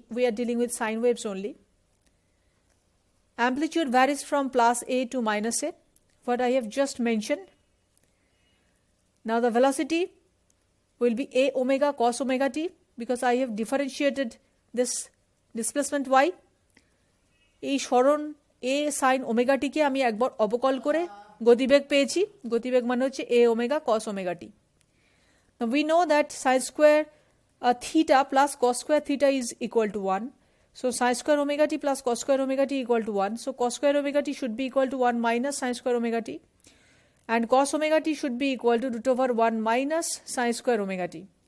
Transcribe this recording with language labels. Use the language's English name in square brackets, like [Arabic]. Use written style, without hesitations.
[English] We are dealing with sine waves only. Amplitude varies from plus a to minus a, what I have just mentioned. Now the velocity will be a omega cos omega t, because I have differentiated this displacement y. [Bangla] এই সরণ a sin omega t কে আমি একবার অবকল করে গতিবেগ পেয়েছি. গতিবেগ মানে হচ্ছে [English] a omega cos omega t. Now we know that sin square theta plus cos square theta is equal to 1. So sin square omega t plus cos square omega t equal to 1. So cos square omega t should be equal to 1 minus sin square omega t. And cos omega t should be equal to root over 1 minus sin square omega t.